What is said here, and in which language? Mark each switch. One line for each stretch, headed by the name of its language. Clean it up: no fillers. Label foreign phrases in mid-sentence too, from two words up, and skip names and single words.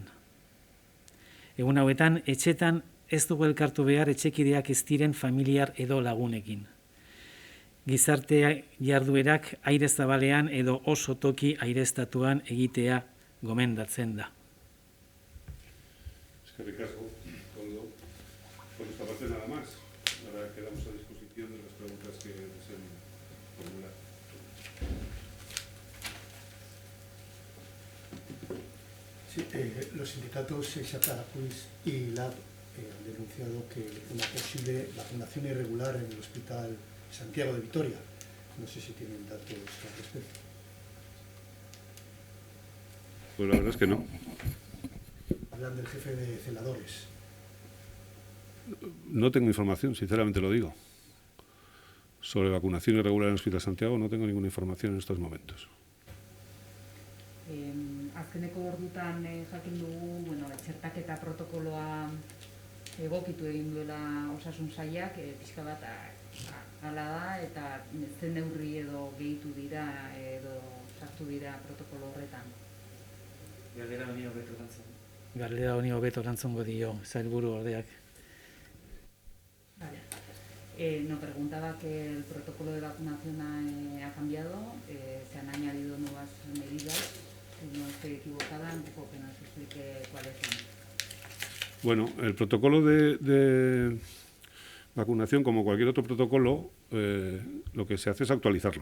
Basque: Egun hauetan, etxetan ez dugu elkartu behar etxekideak ez diren familiar edo lagunekin. Gizarte jarduerak aire zabalean edo oso toki aireztatuan egitea gomendatzen da. Eskerrik asko, Koldo.
Spanish: Por esta parte nada más. Ahora quedamos a disposición de las preguntas que deseen formular. Sí, los sindicatos Xatacuis y LAB han denunciado que una posible vacunación irregular en el Hospital Santiago de Vitoria. No sé si tienen datos al respecto. Pues la verdad es que no. Hablan del jefe de celadores. No tengo información, sinceramente lo digo. Sobre vacunación irregular en el Hospital Santiago no tengo ninguna información en estos momentos.
Basque: Azkeneko ordutan jakin dugu, txertaketa protokoloa egokitu egin duela osasun sailak, pixka bat hala da, eta zen neurri edo gehitu dira edo sartu dira protokolo horretan. Galdera honi hobeto erantzungo dio sailburu ordeak.
Spanish: Vale. Nos preguntaba que el protocolo de vacunación ha cambiado, se han añadido nuevas medidas, si no estoy equivocada, un poco que nos explique cuáles son. Bueno, el protocolo de vacunación, como cualquier otro protocolo, lo que se hace es actualizarlo.